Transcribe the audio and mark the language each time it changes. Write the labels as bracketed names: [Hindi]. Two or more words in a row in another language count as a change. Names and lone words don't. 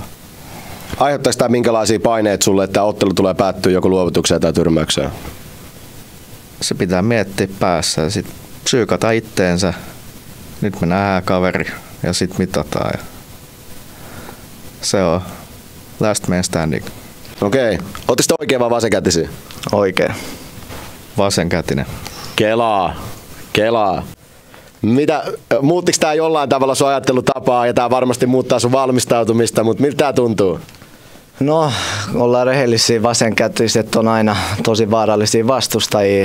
[Finnish] Aiheuttaisi tämä minkälaisia paineita sulle, että ottelu tulee päättyä joko luovutukseen tai tyrmäykseen? Se pitää miettiä päässä ja sitten psyykata itteensä. Nyt me nähdään kaveri ja sitten mitataan. Ja se on [English] last man standing. [Finnish] Okei. Ootteko te oikein vai vasenkätisiä? Oikein. Vasenkätinen. Kelaa. Muuttiko tää jollain tavalla sun ajattelutapaa ja tää varmasti muuttaa sun valmistautumista, mutta miltä tää tuntuu? No, ollaan rehellisiä, vasenkätiset on aina tosi vaarallisia vastustajia.